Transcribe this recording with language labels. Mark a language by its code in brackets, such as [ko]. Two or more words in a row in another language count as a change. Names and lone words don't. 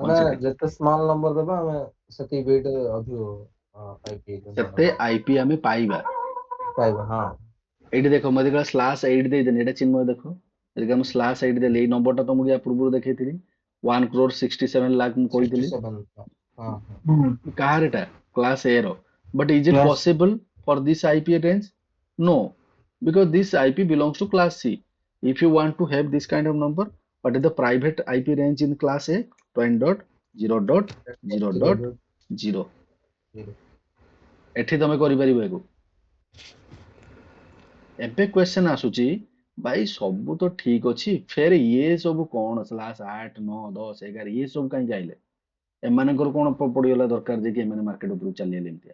[or] ମାନେ ଯେତେ [en] small number [or] ଦେବା ଆମେ ସେତିକି ବିଟ୍ ଅଧିକ IP ସେତେ IP ଆମେ ପାଇବା। ହଁ ଏଇଠି ଦେଖ ମୁଁ ଯଦି /8 ଦେଇଦେନି, ଏଇଟା ଚିନ୍ମୟ ଦେଖ, ଯଦି ମୁଁ /8 ଦେଲି, ଏଇ ନମ୍ବରଟା ତମକୁ ୟା ପୂର୍ବରୁ ଦେଖେଇଥିଲି 1,67,00,000 ମୁଁ କହିଥିଲି। 67 କାହାର ଏଟା? [en] class A [or] ର। [en] But is it possible for this IP range? No, because this IP belongs to class C. If you want to have this kind of number, what is the private IP range in class A? 20.0.0.0. [or] ଏଠି ତମେ କରିପାରିବ ଏକୁ। ଏବେ କ୍ୱେଶ୍ଚନ ଆସୁଛି, ଭାଇ ସବୁ ତ ଠିକ ଅଛି, ଫେର ଇଏ ସବୁ କଣ /8, 9, 10, 11 ଇଏ ସବୁ କାହିଁକି ଆଇଲେ? ଏମାନଙ୍କର କଣ ପଡିଗଲା ଦରକାର ଯେ କି ଏମାନେ ମାର୍କେଟ ଉପରକୁ ଚାଲିଗଲେ ଏମିତିଆ?